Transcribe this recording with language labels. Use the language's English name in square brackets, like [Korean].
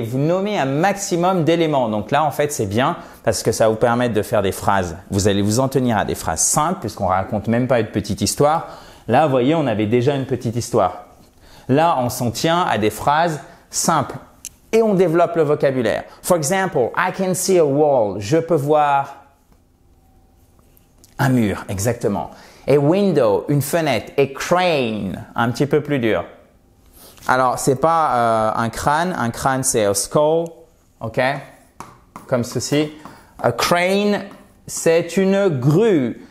[French] Vous nommez un maximum d'éléments. Donc là, en fait, c'est bien parce que ça va vous permettre de faire des phrases. Vous allez vous en tenir à des phrases simples puisqu'on raconte même pas une petite histoire. Là, vous voyez, on avait déjà une petite histoire. Là, on s'en tient à des phrases simples. Et on développe le vocabulaire. [English] For example, I can see a wall. [French] Je peux voir un mur, exactement. A window, une fenêtre. A crane, un petit peu plus dur. Alors, c'est pas un crâne c'est a skull, ok? Comme ceci. A crane, c'est une grue.